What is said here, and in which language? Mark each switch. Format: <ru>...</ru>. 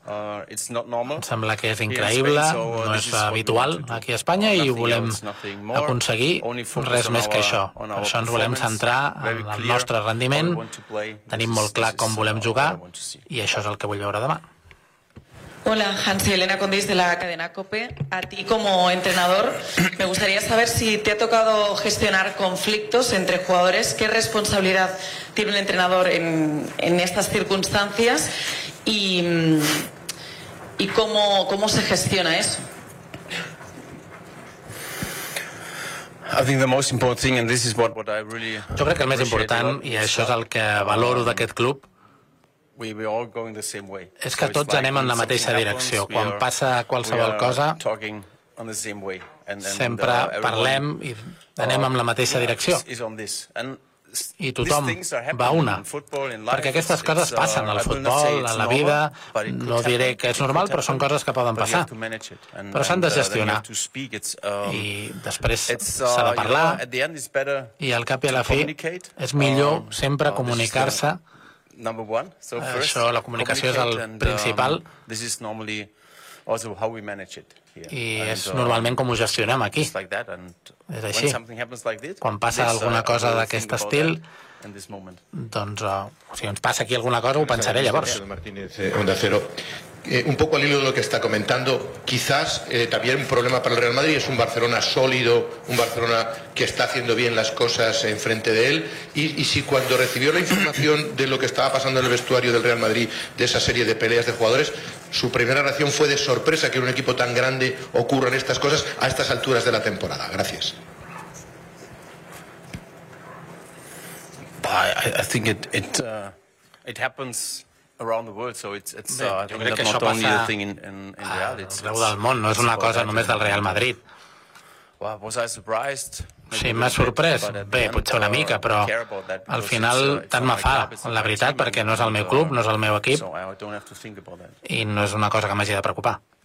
<ca>Em sembla que és increïble, no és habitual aquí a Espanya i ho volem aconseguir, res més que això. Per això ens volem centrar en el nostre rendiment, tenim molt clar com volem jugar i això és el que vull veure demà.</ca> <es>Hola, Hansi, Elena Condis de la cadena COPE. A ti como entrenador me gustaría saber si te ha tocado gestionar conflictos entre jugadores. ¿Qué responsabilidad tiene un entrenador en estas circunstancias y cómo se gestiona eso? Yo creo que el más importante, y eso es el que valoro de este club,</es> <ca>és que tots anem en la mateixa direcció. Quan passa qualsevol cosa, sempre parlem i anem en la mateixa direcció. I tothom va una. Perquè aquestes coses passen al futbol, a la vida. No diré que és normal, però són coses que poden passar. Però s'han de gestionar. I després s'ha de parlar. I al cap i a la fi, és millor sempre comunicar-se.</ca> <en>Number one. So first,</en> <ca>això, la comunicació és el principal.</ca> <en>This is normally also how we manage it here.</en> <ca>I és normalment com ho gestionem aquí. És així. Quan passa alguna cosa d'aquest estil, doncs, si ens passa aquí alguna cosa, ho pensaré llavors.</ca> <es>Un poco al hilo de lo que está comentando, quizás también un problema para el Real Madrid es un Barcelona sólido, un Barcelona que está haciendo bien las cosas enfrente de él. Y si cuando recibió la información de lo que estaba pasando en el vestuario del Real Madrid, de esa serie de peleas de jugadores, su primera reacción fue de sorpresa que en un equipo tan grande ocurran estas cosas a estas alturas de la temporada. Gracias.</es> <en>I think it happens around the world, so it's not only a thing in</en> <ca>Real, it's del món, no és una cosa només del Real Madrid. Sí, m'ha sorprès, bé, potser una mica, però al final tant me fa, la veritat, perquè no és el meu club, no és el meu equip, i no és una cosa que m'hagi de preocupar.</ca>